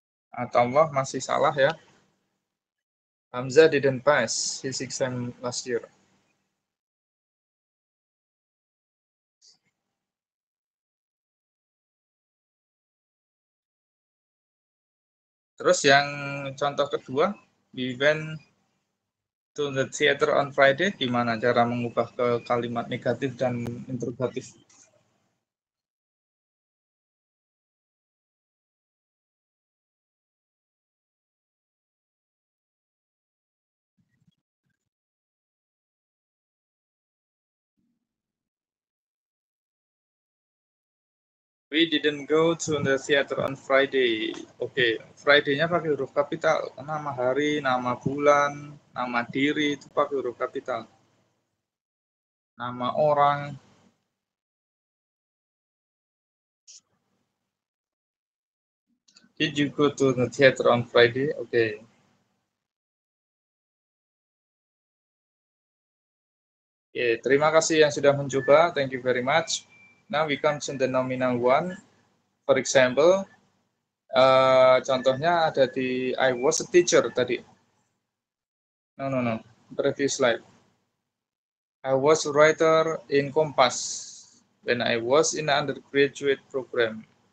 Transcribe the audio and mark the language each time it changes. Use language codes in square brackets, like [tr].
[id] Atau Allah masih salah ya. [en] Hamzah didn't pass his exam last year. [id] Terus yang contoh kedua, [en] we went to the theater on Friday, [id] gimana cara mengubah ke kalimat negatif dan interrogatif? [en] We didn't go to the theater on Friday. [id] Oke, Friday-nya pakai huruf kapital. Nama hari, nama bulan, nama diri itu pakai huruf kapital. Nama orang. [en] Did you go to the theater on Friday? [id] Oke. Oke, terima kasih yang sudah mencoba. [en] Thank you very much. Now we come to the nominal one. For example, [id] contohnya ada di [en] I was a teacher [id] tadi. [en] No. Previous slide. I was a writer in Kompas when I was in the undergraduate program.